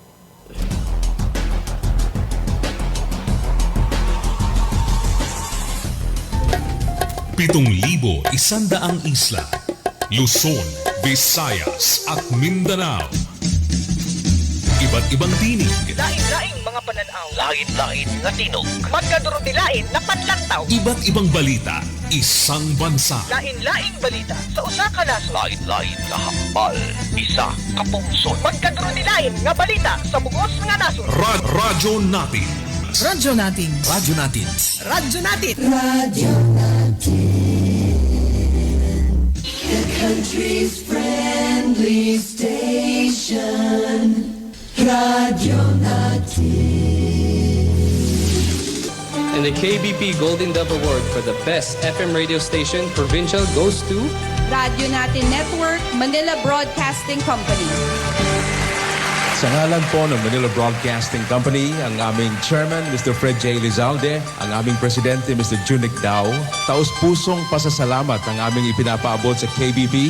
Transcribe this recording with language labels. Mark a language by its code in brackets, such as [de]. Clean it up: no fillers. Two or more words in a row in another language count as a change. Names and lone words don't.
[tl] Pitong-libo, 100 isla, Luzon, Visayas at Mindanao. Iba't ibang tinig. [ceb] Lain-laing mga pananaw. [hil] Lain-lain nga tinog. [war] Magkadurot-dilain na panlantaw. [tl] Iba't ibang balita, isang bansa. [ceb] Lain-laing balita sa usa ka nasod. [hil] Lain-lain nga hambal, isa ka punsod. [war] Magkadurot-dilain nga balita sa bugos nga nasod. Radyo Natin. Radyo Natin. Radyo Natin. Radyo Natin. Radio Natin. [en] The country's friendly station. Radio Natin. And the KBP Golden Dove Award for the best FM radio station provincial goes to Radio Natin Network, Manila Broadcasting Company. [tl] Sa ngalan po ng Manila Broadcasting Company, ang aming chairman, Mr. Fred J. Lizalde, ang aming presidente, Mr. Junic Dao, taus-pusong pasasalamat ang aming ipinapaabot sa KBP.